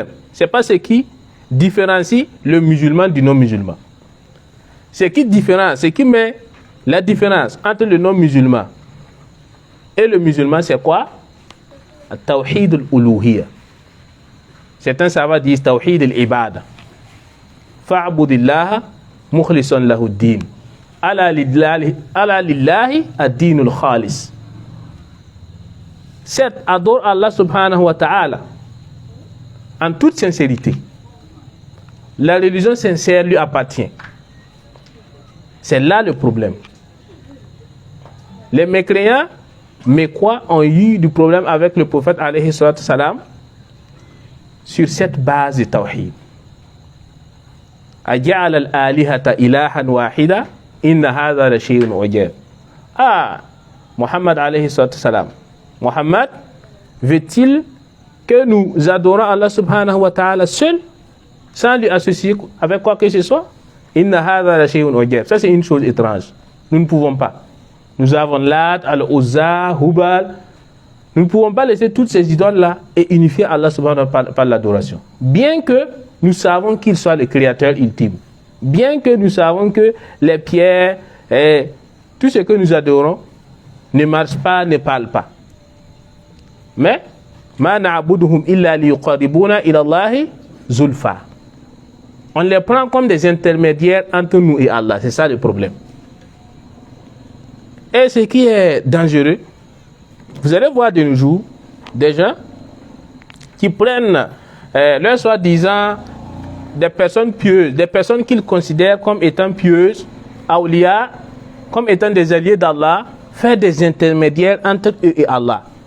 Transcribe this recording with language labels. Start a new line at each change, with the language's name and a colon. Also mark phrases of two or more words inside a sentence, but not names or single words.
French: Ce n'est pas ce qui différencie le musulman du non-musulman. Ce qui met la différence entre le non-musulman et le musulman, c'est quoi?
Arabic: توحيد الألوهية.
French: Certains savants disent
Arabic: توحيد العبادة. فاعبد الله مخلصا له الدين. ألا لله الدين الخالص.
French: Certes, adore Allah
Arabic: سبحانه وتعالى
French: en toute sincérité. La religion sincère lui appartient. C'est là le problème. Les mécréants, quoi, ont eu du problème avec le prophète
Arabic: عليه الصلاة السلام
French: sur cette base de tawhid.
Arabic: أجعل الآلهة إلها واحدا إن هذا لشيء عجاب. محمد عليه الصلاة السلام.
French: Muhammad veut-il que nous adorons Allah
Arabic: سبحانه وتعالى
French: seul, sans lui associer avec quoi que ce soit?
Arabic: إن هذا لشيء عجاب.
French: Ça, c'est une chose étrange. Nous ne pouvons pas. Nous avons Lat, Al-Uzza, Hubal. Nous ne pouvons pas laisser toutes ces idoles-là et unifier Allah
Arabic: سبحانه وتعالى
French: par l'adoration. Bien que nous savons qu'il soit le créateur ultime. Bien que nous savons que les pierres et tout ce que nous adorons ne marche pas, ne parle pas. Mais,
Arabic: ما نعبدهم إلا ليقربونا إلى الله زلفى.
French: On les prend comme des intermédiaires entre nous et Allah. C'est ça le problème. Et ce qui est dangereux, vous allez voir de nos jours des gens qui prennent leur soi-disant des personnes pieuses, des personnes qu'ils considèrent comme étant pieuses, awliya, comme étant des alliés d'Allah, faire des intermédiaires entre eux et Allah.